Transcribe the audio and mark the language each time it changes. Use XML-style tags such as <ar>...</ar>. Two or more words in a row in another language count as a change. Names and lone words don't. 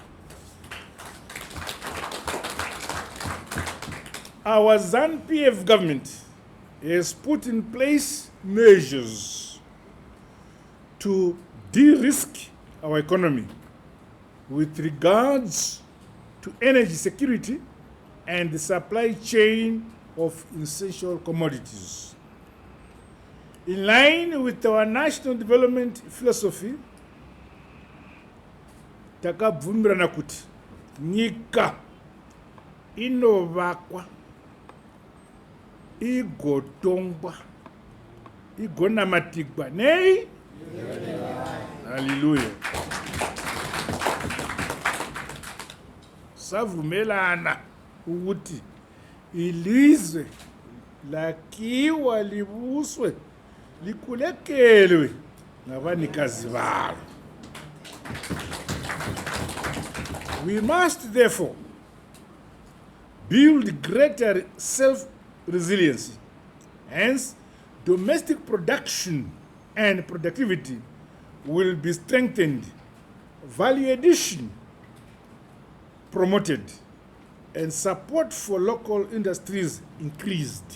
<en>Our ZANU-PF government has put in place measures to de-risk our economy with regards to energy security and the supply chain of essential commodities. In line with our national development philosophy,</en> <sn>takabvumirana kuti nyika inovakwa igotongwa igonamatigwa nei. Hallelujah.</sn> <nd>Savumelana ukuthi ilizwe lakiwa libuswe likulekelwe ngabanikazi balo.</nd> <en>We must therefore build greater self-resiliency. Hence, domestic production and productivity will be strengthened, value addition promoted, and support for local industries increased.</en>